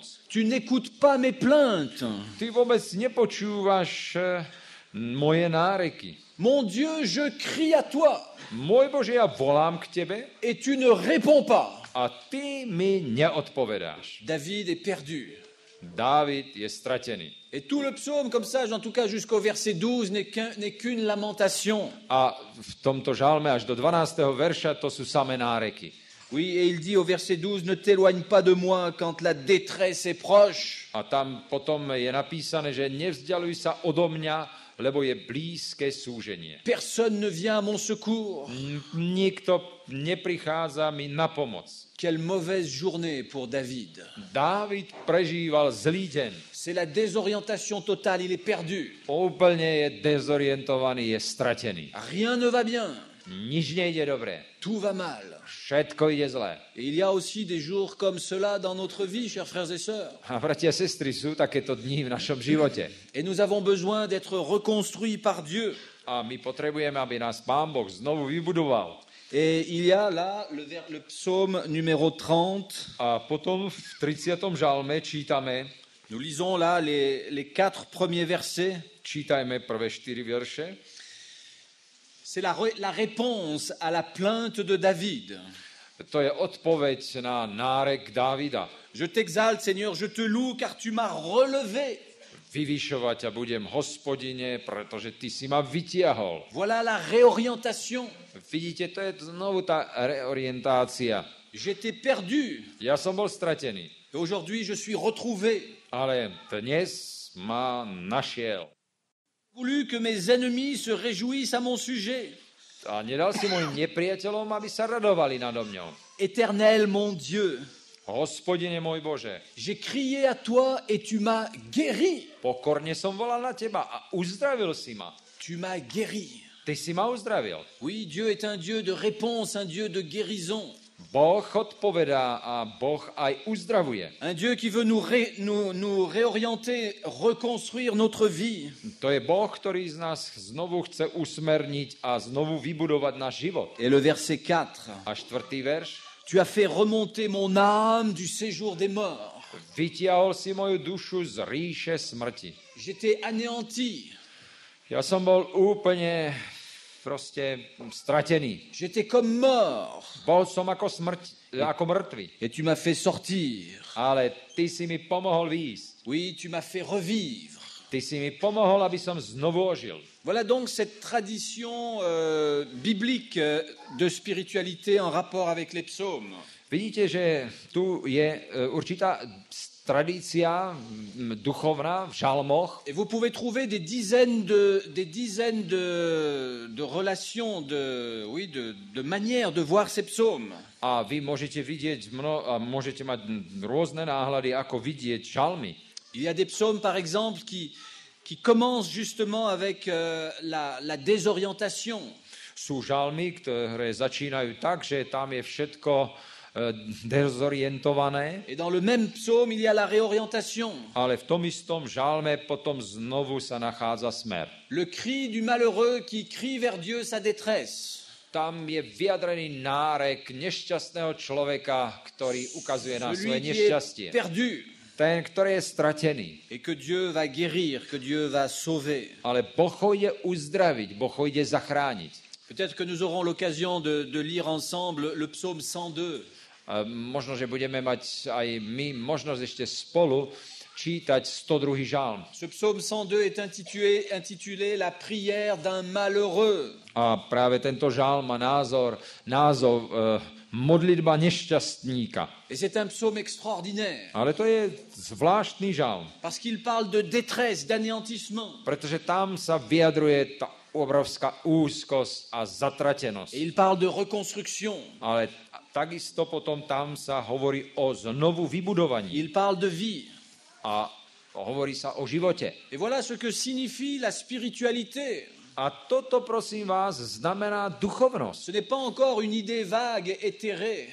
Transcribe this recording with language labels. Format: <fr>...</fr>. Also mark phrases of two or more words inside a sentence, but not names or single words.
<fr>Tu n'écoutes pas mes plaintes.</fr> <sk>Ty vôbec nepočúvaš moje náreky.</sk> <fr>Mon Dieu, je crie à toi</fr> <sk>Môj Bože, ja volám k tebe</sk> <fr>et tu ne réponds pas.</fr> <sk>a ty mi neodpovedáš.</sk> <fr>David est perdu.</fr> <sk>Dávid je stratený.</sk> <fr>Et tout le psaume, comme ça, en tout cas jusqu'au verset 12, n'est qu'une lamentation.</fr> <sk>A v tomto žalme až do 12. verša to sú samé náreky.</sk> <fr>Oui, et il dit au verset 12, ne t'éloigne pas de moi quand la détresse est proche.</fr> <sk>A tam potom je napísané, že nevzdialuj sa odo mňa, lebo je blízke súženie.</sk> <fr>Personne ne vient à mon secours.</fr> <sk>Nikto neprichádza mi na pomoc.</sk> <fr>Quelle mauvaise journée pour David.</fr> <sk>Dávid prežíval zlý deň.</sk> <fr>C'est la désorientation totale, il est perdu.</fr> <sk>Úplne je dezorientovaný, je stratený.</sk> <fr>Rien ne va bien,</fr> <sk>Nič nejde dobre.</sk> <fr>tout va mal.</fr> <sk>Všetko ide zle.</sk> <fr>Et il y a aussi des jours comme cela dans notre vie, chers frères et sœurs.</fr> <sk>A bratia a sestry, sú takéto dni v našom živote.</sk> <fr>Et nous avons besoin d'être reconstruits par Dieu.</fr> <sk>A my potrebujeme, aby nás Pán Boh znovu vybudoval.</sk> <fr>Et il y a là le psaume numéro 30.</fr> <sk>A potom v 30. žalme čítame,</sk> <fr>Nous lisons là les 4 premiers versets.</fr> <sk>čítajme prvé 4 verše.</sk> <fr>C'est la réponse à la plainte de David.</fr> <sk>To je odpoveď na nárek Dávida.</sk> <fr>Je t'exalte, Seigneur, je te loue, car tu m'as relevé.</fr> <sk>Vyvyšovať ťa budem, Hospodine, pretože ty si ma vytiahol.</sk> <fr>Voilà la réorientation.</fr> <sk>Vidíte, to je znovu tá reorientácia.</sk> <fr>J'étais perdu.</fr> <sk>Ja som bol stratený,</sk> <fr>Et aujourd'hui, je suis retrouvé.</fr> <sk>ale dnes ma našiel.</sk> <fr>Voulu que mes ennemis se réjouissent à mon sujet.</fr> <sk>A nedal si môjim nepriateľom, aby sa radovali nado mňou.</sk> <fr>Éternel, mon Dieu,</fr> <sk>Hospodine môj Bože,</sk> <fr>j'ai crié à toi et tu m'as guéri.</fr> <sk>pokorne som volal na teba a uzdravil si ma.</sk> <fr>Tu m'as guéri.</fr> <sk>Ty si ma uzdravil.</sk> <fr>Oui, Dieu est un Dieu de réponse, un Dieu de guérison.</fr> <sk>Boh odpovedá a Boh aj uzdravuje.</sk> <fr>Un Dieu qui veut nous réorienter, reconstruire notre vie.</fr> <sk>To je Boh, ktorý z nás znovu chce usmerniť a znovu vybudovať náš život.</sk> <fr>Et le verset 4.</fr> <sk>A 4. verš.</sk> <fr>Tu as fait remonter mon âme du séjour des morts.</fr> <sk>Vytiahol si moju dušu z ríše smrti.</sk> <fr>J'étais anéanti.</fr> <sk>Ja som bol úplne proste stratený.</sk> <fr>J'étais comme mort.</fr> <sk>Bol som ako mŕtvy.</sk> <fr>Et tu m'as fait sortir.</fr> <sk>Ale ty si mi pomohol výjsť.</sk> <fr>Oui, tu m'as fait revivre.</fr> <sk>Ty si mi pomohol, aby som znovu ožil.</sk> <fr>Voilà donc cette tradition biblique de spiritualité en rapport avec les psaumes.</fr> <sk>Vidíte, že tu je určitá tradícia duchovná v žalmoch.</sk> <fr>Et vous pouvez trouver des dizaines de relations, de manières de voir ces psaumes.</fr> <sk>A vy môžete vidieť, môžete mať rôzne náhľady, ako vidieť žalmy.</sk> <fr>Il y a des psaumes, par exemple, qui commencent justement avec la désorientation.</fr> <sk>Sú žalmy, ktoré začínajú tak, že tam je všetko dezorientované.</sk> <fr>Et dans le même psaume, il y a la réorientation.</fr> <sk>Ale v tom istom žalme potom znovu sa nachádza smer.</sk> <fr>Le cri du malheureux qui crie vers Dieu sa détresse.</fr> <sk>Tam je vyjadrený nárek nešťastného človeka, ktorý ukazuje na svoje</sk> <fr>Celui qui</fr> <sk>nešťastie.</sk> <fr>est perdu.</fr> <sk>Ten, ktorý je stratený.</sk> <fr>Et que Dieu va guérir, que Dieu va sauver.</fr> <sk>Ale Boh ho ide uzdraviť, Boh ho ide zachrániť.</sk> <fr>Peut-être que nous aurons l'occasion de lire ensemble le psaume 102.</fr> <sk>Možno, že budeme mať aj my možnosť ešte spolu čítať 102. žalm.</sk> <fr>Ce psaume 102 est intitulé La prière d'un malheureux.</fr> <sk>A práve tento žalm má názov modlitba nešťastníka.</sk> <fr>Et c'est un psaume extraordinaire.</fr> <sk>Ale to je zvláštny žalm,</sk> <fr>Parce qu'il parle de détresse, d'anéantissement.</fr> <sk>pretože tam sa vyjadruje tá obrovská úzkosť a zatratenosť.</sk> <fr>Et il parle de reconstruction.</fr> <sk>Ale takisto potom tam sa hovorí o znovu vybudovaní</sk> <fr>Il parle de vie.</fr> <sk>a hovorí sa o živote.</sk> <fr>Et voilà ce que signifie la spiritualité.</fr> <sk>A toto, prosím vás, znamená duchovnosť.</sk> <fr>Ce n'est pas encore une idée vague, éthérée.</fr>